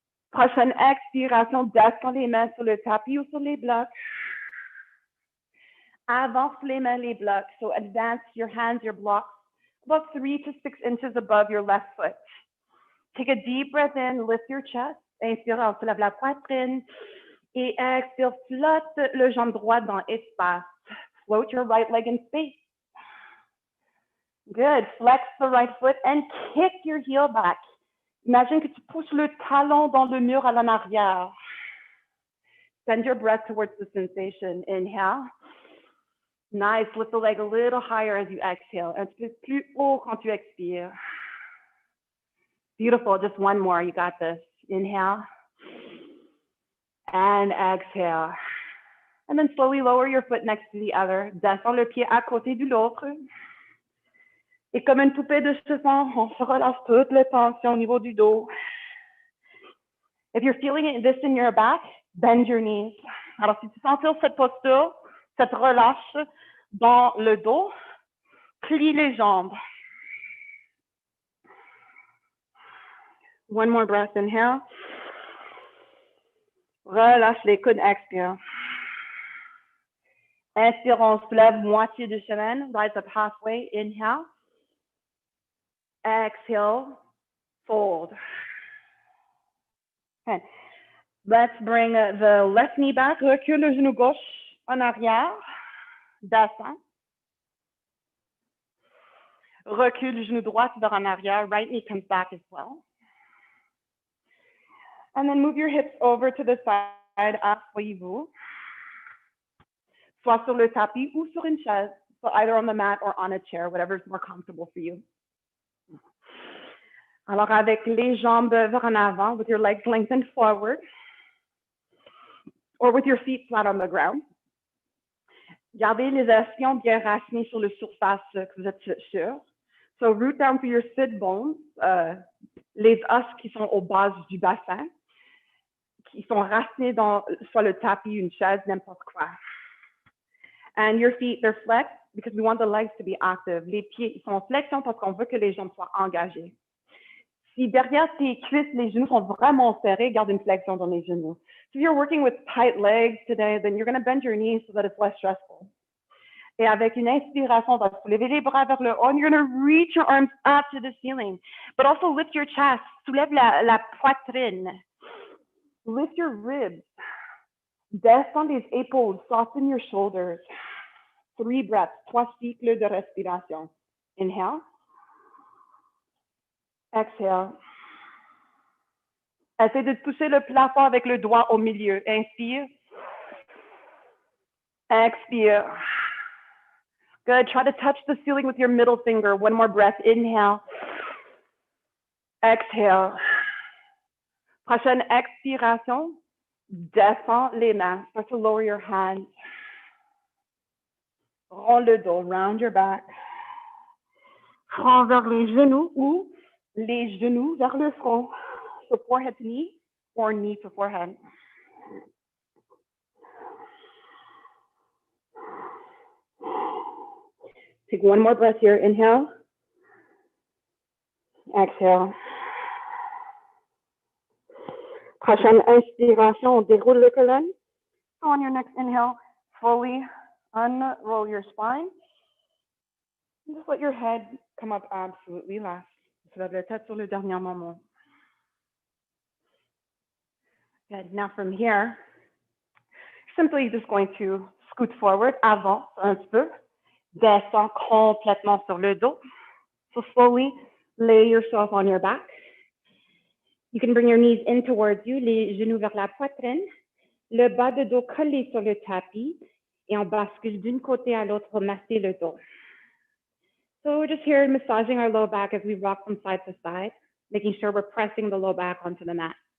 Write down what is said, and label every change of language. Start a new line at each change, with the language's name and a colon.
French: Prochaine expiration, descends les mains sur le tapis ou sur les blocs. Avance les mains, les blocs.
English: So advance your hands, your blocks, about 3 to 6 inches above your left foot. Take a deep breath in, lift your chest. Inspire, on soulève la poitrine. Et expire, flotte le jambe droite dans espace. Float your right leg in space. Good. Flex the right foot and kick your heel back.
French: Imagine que tu pousses le talon dans le mur à l'en arrière.
English: Send your breath towards the sensation. Inhale. Nice. Lift the leg a little higher as you exhale.
French: Un petit peu plus haut quand tu expires.
English: Beautiful. Just one more. You got this. Inhale. And exhale. And then slowly lower your foot next to the other.
French: Descends le pied à côté de l'autre. Et comme une poupée de chiffon, on se relâche toute la tension au niveau du dos.
English: If you're feeling this in your back, bend your knees.
French: Alors, si tu sens cette posture, cette relâche dans le dos, plie les jambes.
English: One more breath, inhale.
French: Relâche les coudes, expire. Inspire, on se lève moitié du chemin,
English: rise up halfway, inhale. Exhale, fold. Okay. Let's bring the left knee back.
French: Recule le genou gauche en arrière. Descend. Recule le genou droit vers en arrière.
English: Right knee comes back as well. And then move your hips over to the side.
French: Asseyez-vous. Soit sur le tapis ou sur une chaise.
English: So either on the mat or on a chair, whatever is more comfortable for you.
French: Alors, avec les jambes vers en avant,
English: with your legs lengthened forward, or with your feet flat on the ground.
French: Gardez les ischions bien racinés sur la surface que vous êtes sur.
English: So, root down through your sit bones,
French: les os qui sont au bas du bassin, qui sont racinés dans soit le tapis, une chaise, n'importe quoi.
English: And your feet, they're flexed because we want the legs to be active.
French: Les pieds, ils sont en flexion parce qu'on veut que les jambes soient engagées. Si derrière tes cuisses, les genoux sont vraiment serrés, garde une flexion dans les genoux.
English: So if you're working with tight legs today, then you're going to bend your knees so that it's less stressful.
French: Et avec une inspiration, on va soulever les bras vers le haut,
English: and you're going to reach your arms up to the ceiling. But also lift your chest.
French: Soulève la poitrine.
English: Lift your ribs.
French: Descends les épaules.
English: Soften your shoulders. 3 breaths.
French: 3 cycles de respiration.
English: Inhale. Exhale.
French: Essaye de toucher le plafond avec le doigt au milieu. Inspire. Expire. Good.
English: Try to touch the ceiling with your middle finger. One more breath. Inhale. Exhale.
French: Prochaine expiration. Descends les mains.
English: Start to lower your hands.
French: Roll le dos.
English: Round your back.
French: Front vers les genoux ou les genoux vers le front.
English: So forehead to knee or knee to forehead. Take one more breath here. Inhale. Exhale.
French: Prochaine inspiration, on déroule le colonne.
English: So on your next inhale, fully unroll your spine. Just let your head come up absolutely last.
French: Soulève la tête sur le dernier moment.
English: Good. Now from here, simply just going to scoot forward,
French: avance un petit peu, descends complètement sur le dos.
English: So slowly lay yourself on your back. You can bring your knees in towards you,
French: les genoux vers la poitrine, le bas de dos collé sur le tapis, et on bascule d'une côté à l'autre pour masser le dos.
English: So we're just here massaging our low back as we rock from side to side, making sure we're pressing the low back onto the mat.